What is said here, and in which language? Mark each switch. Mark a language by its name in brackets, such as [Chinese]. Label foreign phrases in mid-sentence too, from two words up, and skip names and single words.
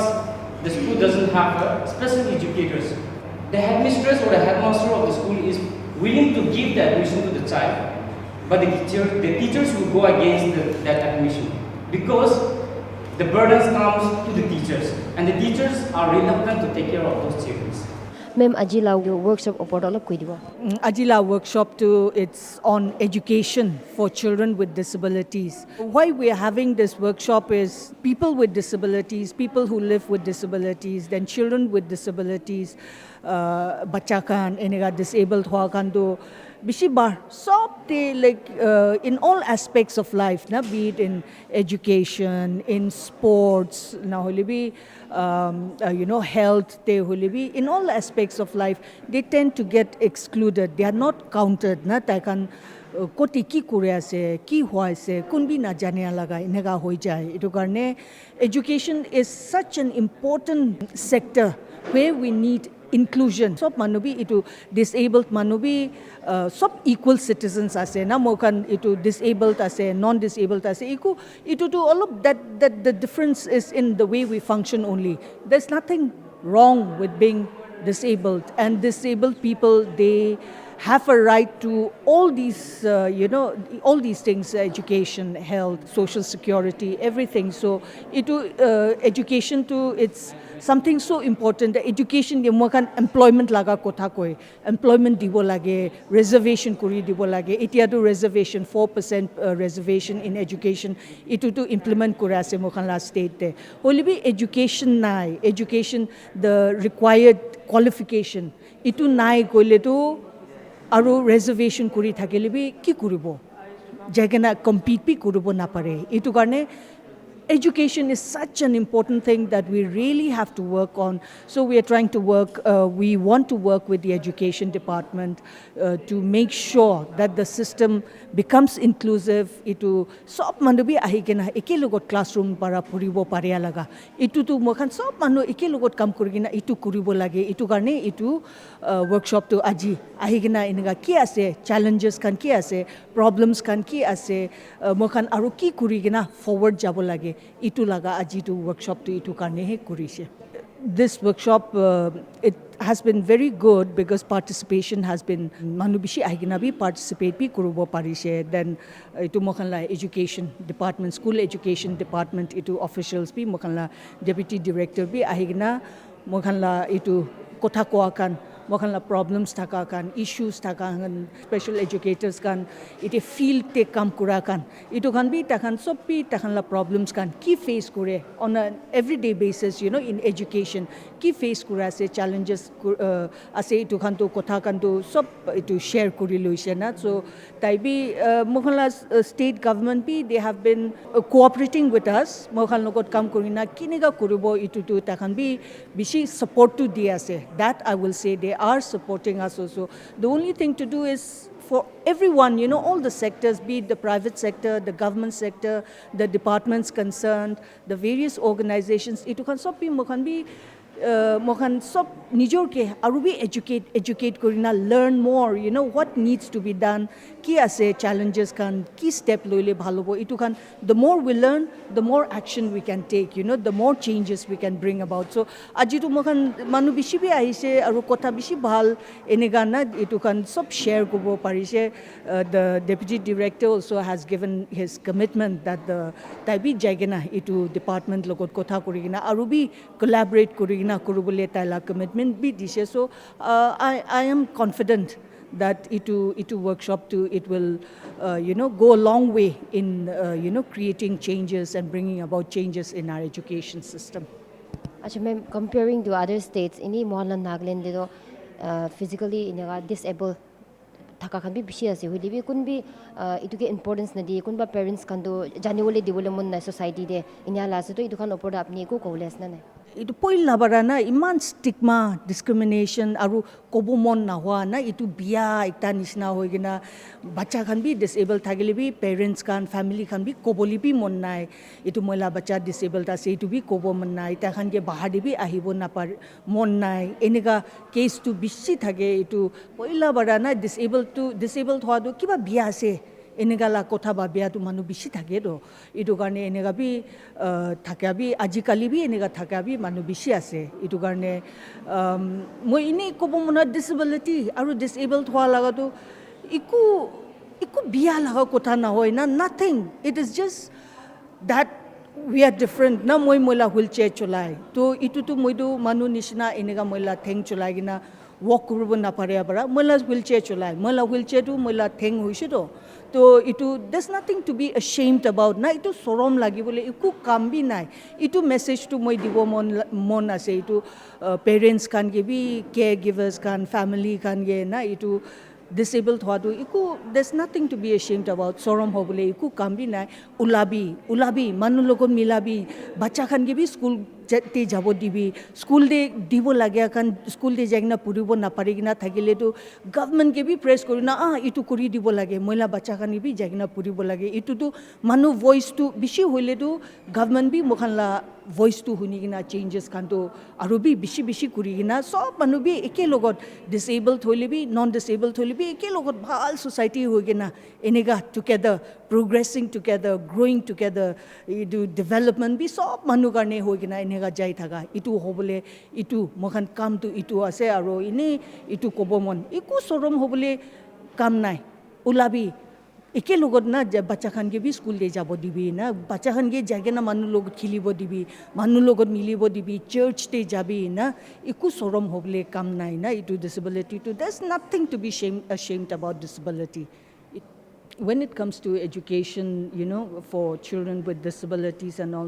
[English] The school doesn't have special educators. The headmistress or the headmaster of the school is willing to give the admission to the child, but the teachers will go against that admission because the burdens comes to the teachers, and the teachers are reluctant to take care of those children. [Naga Pidgin] Ma'am Ajila workshop opor olop koi dibo. [English] Ajila workshop it's on education for children with disabilities. Why we are having this workshop is people with disabilities, people who live with disabilities, then children with disabilities, [Naga Pidgin] bacha kan enega disabled hua kan do bishi bar sob [English] they like in all aspects of life, na, be it in education, in sports, [Naga Pidgin] na hole bi [English] health, they [Naga Pidgin] hole bi [English] in all aspects of life they tend to get excluded. They are not counted, [Naga Pidgin] na, tai kan koti ki kore ase ki hoy ase kun bi na jane laga enega hoi jai. Etu karne [English] education is such an important sector where we need inclusion. [Naga Pidgin] Sob manubi itu disabled manubi sob [English] equal citizens [Naga Pidgin] ase na mokan itu disabled ase non-disabled ase iku itu [English] to all of that the difference is in the way we function only. There's nothing wrong with being disabled, and disabled people, they have a right to all these, all these things: education, health, social security, everything. So, education too, it's something so important. The education, [Naga Pidgin] employment laga kotha koi, employment dibo lage, reservation kuri dibo lage. Itia to reservation, 4% [English] reservation in education. [Naga Pidgin] Itu to implement kura se mokan la state te. [English] Only be education nai, education, the required qualification. [Naga Pidgin] Itu nai koile to aru reservation kuri thakele bi ki kuribo jagana compete bi kuribo na pare itu karne [English] education is such an important thing that we really have to work on. So we are trying to work, we want to work with the education department to make sure that the system becomes inclusive. [Naga Pidgin] Itu sob manu bi ahigena ekelogot classroom para puribo paria laga. Itu tu mokan sob manu ekelogot kam kurigina itu kuribo lage. Itu karne itu workshop to aji ahigena inga ki ase challenges kan ki ase problems kan ki ase mokan aru ki kurigina forward jabo lage. Itu laga aji to workshop to itu karne he kurise. [English] This workshop it has been very good because participation has been [Naga Pidgin] manubishi ahigina bi participate bi kurubo parise. Then itu mokanla education department, [English] school education department [Naga Pidgin] itu officials bi mokanla [English] deputy director [Naga Pidgin] bi ahigina mokanla itu kotha koakan mokanla problems thakakan, issues thakakan, [English] special educators [Naga Pidgin] kan ite field te kam kurakan. Itu kan bi takan sob bi takanla problems kan ki face kure [English] on an everyday basis, in education [Naga Pidgin] ki face kura se challenges ase itu kan to kotha kan to sob itu share kuri loise na. So tai bi mokanla [English] state government [Naga Pidgin] bi [English] they have been cooperating with us [Naga Pidgin] mokan logot kam kurina kiniga kuribo itu tu takan bi bishi support to dia se. [English] That I will say they are supporting us also. The only thing to do is for everyone, all the sectors, be it the private sector, the government sector, the departments concerned, the various organizations, [Naga Pidgin] itu kan sob bi mokan sob nijor ke aru bi educate korina, [English] learn more, what needs to be done, [Naga Pidgin] ki ase challenges kan, ki step loile bhalobo. Itu kan [English] the more we learn, the more action we can take, the more changes we can bring about. [Naga Pidgin] So aji tu mokan manu bishi bi ahise aru kotha bishi bhal enega na itu kan sob share kobo parise. The deputy director also has given his commitment that the taibi jaigena itu department logot kotha kurigina aru bi collaborate kurigina kurubule taila commitment bi dise. [English] So I am confident that itu workshop too, it will go a long way in creating changes and bringing about changes in our education system. [Naga Pidgin] Acha ma'am, comparing to other states, ini Mohalla Nagaland do [English] physically disabled [Naga Pidgin] thaka kan bi bishi ase holi bi kun bi itu ke importance na di kun ba parents kan do janiwole dibole mon na society de inya la se to itu kan opor apni ko koles na na itu poila barana iman [English] stigma discrimination [Naga Pidgin] aru kobumon na hua na itu biya ekta nisna hoigina bacha kan bi disabled thagile bi parents kan family kan bi koboli bi mon nai itu moila bacha disabled ase itu bi kobo mon nai ta kan ge bahadi bi ahibo na par mon nai enega case to bishi thage itu poila barana disabled hwa do kiba biya ase enegala kotha ba bia tu manu bishi thake do itu karne enega bi thakabi ajikali bi enega thakabi manu bishi ase itu karne moi ini kobo mona disability aru disabled hwa laga tu iku bia laga kotha na hoy na nothing. [English] It is just that we are different [Naga Pidgin] na moi moila wheelchair cholai to itu tu moi do manu nishna enega moila theng cholai gina walk kurubo na pare bara moila wheelchair cholai moila wheelchair tu moila theng hoise do. [English] So there's nothing to be ashamed about [Naga Pidgin] na itu sorom lagi bole iku kam bi nai itu message to moi dibo mon ase itu parents kan ge bi caregivers kan family kan ge na itu disabled hwa do iku [English] there's nothing to be ashamed about [Naga Pidgin] sorom ho bole iku kam bi nai ulabi manu logon milabi bacha kan ge bi school te jabo dibi school de dibo lagya kan school de jagna puribo na parigina thagile to government ke bi press korina itu kuri dibo lage moila bacha kan bi jagna puribo lage itu to manu voice to bishi hoile to government bi mokhanla voice to hunigina changes kanto arubi bishi kurigina so manubi eke logot disabled holibi non disabled holibi eke logot bhal society hoigina enega [English] together progressing together growing together [Naga Pidgin] do development bi sob manu karne hoigina enega jai thaga itu hobole itu mohan kam to itu ase aro ine itu kobomon iku sorom hobole kam nai ulabi একে লগত না বাচ্চা খানকে বি স্কুল দিয়ে যাব দিবি না বাচ্চা খানকে জায়গা না মানুষ লগত খেলিব দিবি মানুষ লগত মিলিব দিবি চার্চ তে যাবি না একু সরম হবলে কাম নাই না ইটু ডিসেবিলিটি টু [English] there's nothing to be ashamed about disability when it comes to education you know for children with disabilities and all